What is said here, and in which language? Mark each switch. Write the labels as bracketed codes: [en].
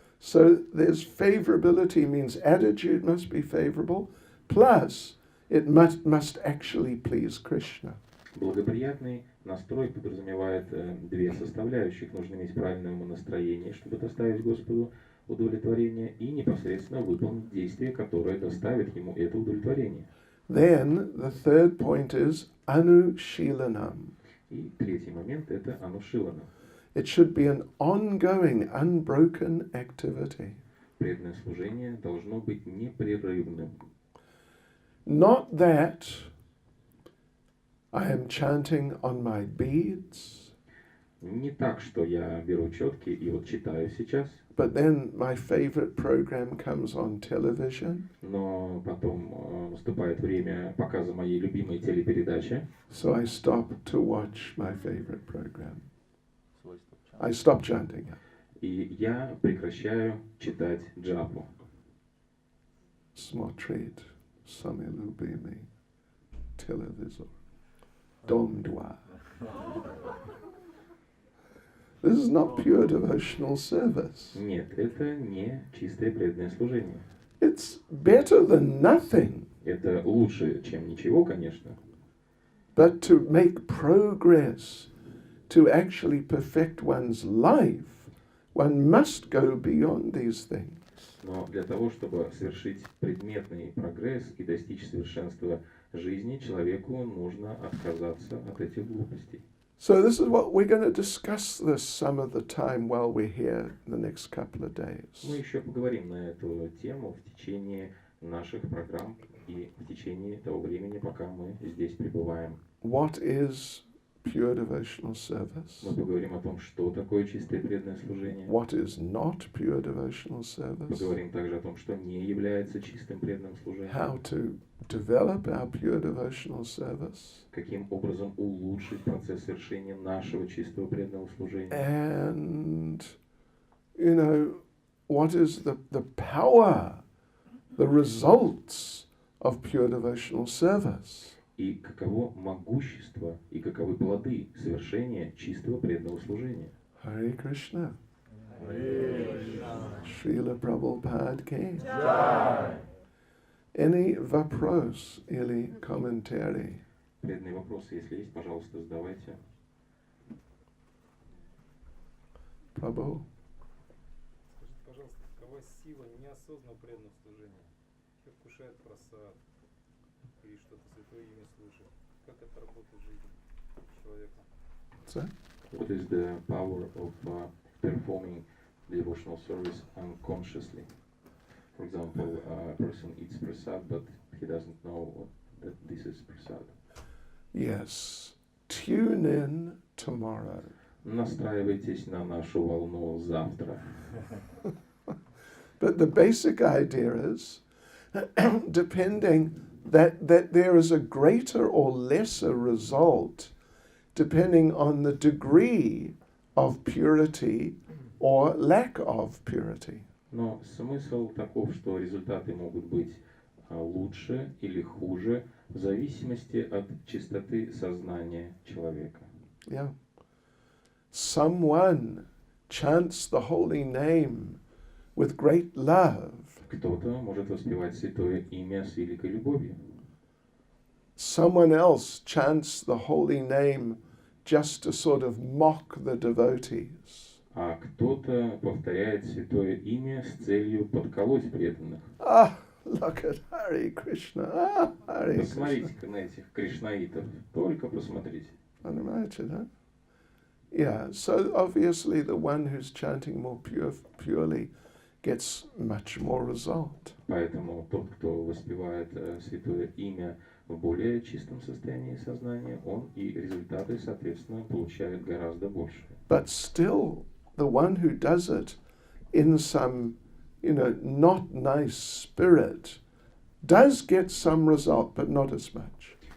[en] So there's favorability means attitude must be favorable, plus it must actually please Krishna. [ru] Благоприятный настрой подразумевает 2 составляющих. Нужно иметь правильное умонастроение, чтобы доставить Господу удовлетворение, и непосредственно выполнить действие, которое доставит ему это удовлетворение. [en] Then the third point is anushilanam. [ru] И 3-й момент – это анушилана. [en] It should be an ongoing, unbroken activity. [ru] Преданное служение должно быть непрерывным. [en] Not that I am chanting on my beads, [ru] Не так, что я беру четки и вот читаю сейчас, [en] but then my favorite program comes on television, [ru] но потом наступает время показа моей любимой телепередачи, [en] so I stop to watch my favorite program. I stop chanting. [ru] и я прекращаю читать джапу. Смотреть самый любимый телевизор. Дом 2. [en] This is not pure devotional service. [ru] Нет, это не чистое преданное служение. [en] It's better than nothing, [ru] Это лучше, чем ничего, конечно. [en] but to make progress, to actually perfect one's life, one must go beyond these things. [ru] Но для того, чтобы совершить предметный прогресс и достичь совершенства жизни, человеку нужно отказаться от этих глупостей. [en] So this is what we're going to discuss this some of the time while we're here the next couple of days. [ru] Мы еще поговорим на эту тему в течение наших программ и в течение того времени, пока мы здесь пребываем. [en] What is pure devotional service? [ru] Мы поговорим о том, что такое чистое преданное служение. [en] What is not pure devotional service? [ru] Поговорим также о том, что не является чистым преданным служением. [en] How to develop our pure devotional service. [ru] Каким образом улучшить процесс совершения нашего чистого преданного служения. [en] And, you know, what is the power, the results of pure devotional service? [ru] И каково могущество и каковы плоды совершения чистого преданного служения. [en] Hare Krishna. Srila Prabhupada Ki. Any [ru] вопрос или комментарий? Преданные вопросы, если есть, пожалуйста, задавайте. [en] Prabhu? [ru] Скажите, пожалуйста, какова сила неосознанного преданного служения? Как вкушает просад или что-то святое имя слышит? Как это работает в жизни человека? [en] So? What is the power of performing devotional service unconsciously? For example, a person eats prasad, but he doesn't know that this is prasad. Yes. Tune in tomorrow. [ru] Настраивайтесь на нашу волну завтра. [en] But the basic idea is, depending that there is a greater or lesser result depending on the degree of purity or lack of purity. [ru] Но смысл таков, что результаты могут быть лучше или хуже в зависимости от чистоты сознания человека. [en] Yeah. Someone chants the holy name with great love. [ru] Кто-то может воспевать святое имя с великой любовью. [en] Someone else chants the holy name just to sort of mock the devotees. [ru] А кто-то повторяет святое имя с целью подколоть преданных. [en] Ah, look at Hare Krishna. Ah, Hare Krishna. [ru] Посмотрите-ка на этих кришнаитов. Только посмотрите. [en] Imagine, huh? Yeah, so obviously the one who's chanting more purely gets much more result. [ru] Поэтому тот, кто воспевает святое имя в более чистом состоянии сознания, он и результаты, соответственно, получает гораздо больше. [en] But still, the one who does it in some, not nice spirit does get some result, but not as much.